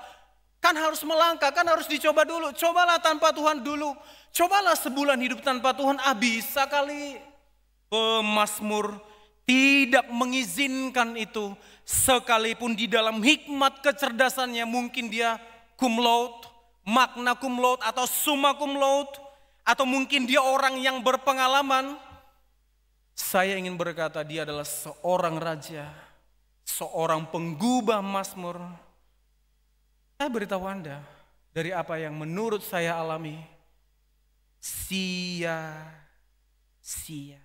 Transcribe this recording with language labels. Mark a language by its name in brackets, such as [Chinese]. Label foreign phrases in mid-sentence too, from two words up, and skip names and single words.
[Indonesian] Kan harus melangkah, kan harus dicoba dulu. Cobalah tanpa Tuhan dulu. Cobalah sebulan hidup tanpa Tuhan, bisa kali. Pemazmur tidak mengizinkan itu. Sekalipun di dalam hikmat kecerdasannya mungkin dia [Latin] cum laude, magna cum laude [Indonesian] atau [Latin] summa cum laude. [Indonesian] Atau mungkin dia orang yang berpengalaman. Saya ingin berkata dia adalah seorang raja. Seorang penggubah mazmur. Saya beritahu Anda, dari apa yang menurut saya alami, sia-sia.